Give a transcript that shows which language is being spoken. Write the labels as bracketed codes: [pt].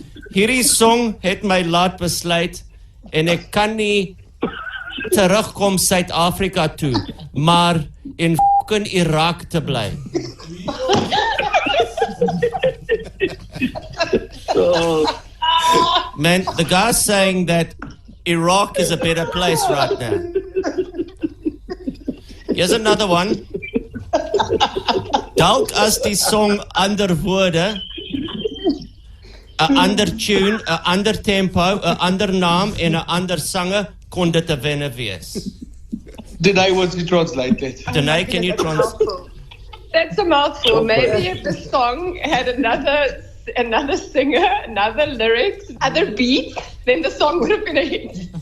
[af] Hierdie song het my laat besluit en ek kan nie terugkom Suid-Afrika toe, maar in fucking Irak te bly. [en] Man, the guy's saying that Iraq is a better place right now. Here's another one. [af] Dalk as die song ander woorde, 'n ander tune, 'n ander tempo, 'n ander naam en 'n ander sanger kon dit 'n wenner wees. [en] Danae wants to translate it. Danae, can you translate? That's a mouthful. Maybe if the song had another singer, another lyrics, other beat, then the song would have been a hit.